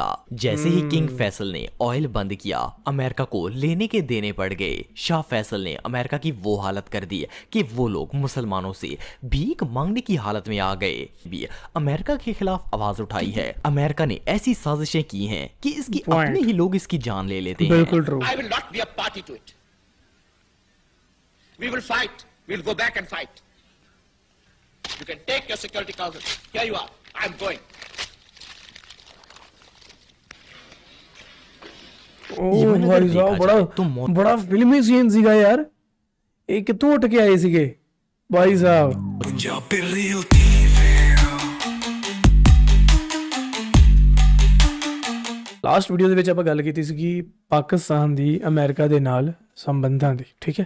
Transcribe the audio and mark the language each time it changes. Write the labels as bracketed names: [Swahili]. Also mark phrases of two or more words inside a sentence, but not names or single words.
[Hindi] जैसे ही किंग फैसल ने ऑयल बंद किया, अमेरिका को लेने के देने पड़ गए। शाह फैसल ने अमेरिका की वो हालत कर दी कि वो लोग मुसलमानों से भीख मांगने की हालत में आ गए। भी अमेरिका के खिलाफ आवाज उठाई है। अमेरिका ने ऐसी साजिशें की हैं कि इसकी अपने ही लोग इसकी जान ले लेते हैं। बिल्कुल ट्रू। [English] I will not be a party to it. We will fight. We'll go back and fight. You can take your security council. Here you are. I'm going. [Punjabi] ਓ ਭਾਈ ਸਾਹਬ ਬੜਾ ਫ਼ਿਲਮੀ ਸੀਨ ਸੀਗਾ ਯਾਰ। ਇਹ ਕਿੱਥੋਂ ਉੱਠ ਕੇ ਆਏ ਸੀਗੇ ਭਾਈ ਸਾਹਿਬ। [English] last video [Punjabi] ਦੇ ਵਿੱਚ ਆਪਾਂ ਗੱਲ ਕੀਤੀ ਸੀਗੀ ਪਾਕਿਸਤਾਨ ਦੀ ਅਮਰੀਕਾ ਦੇ ਨਾਲ ਸੰਬੰਧਾਂ ਦੀ, ਠੀਕ ਹੈ।